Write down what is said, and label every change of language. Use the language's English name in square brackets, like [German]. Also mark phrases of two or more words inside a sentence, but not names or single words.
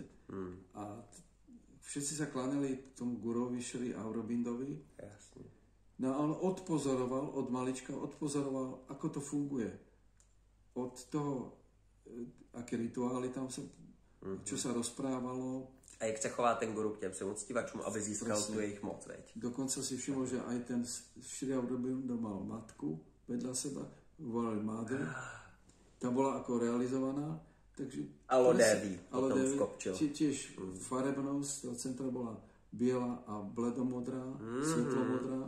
[Slovak] A všetci sa kláňali tomu gurovi Sri Aurobindovi. Jasne. No a on odpozoroval, od malička odpozoroval, ako to funguje. Od toho, aké rituály tam sa, čo sa rozprávalo. [Czech] A jak se chová ten guru k těm svým uctívačům, aby získal tu jejich moc, [Slovak] veď? Dokonca si všimol, že aj ten Sri Aurobindo mal matku vedľa seba, volali Mádru. Tá bola ako realizovaná. Takže Alodevi potom vkopčil. Tiež farebnosť toho centra bola biela a bledomodrá, svetlomodrá.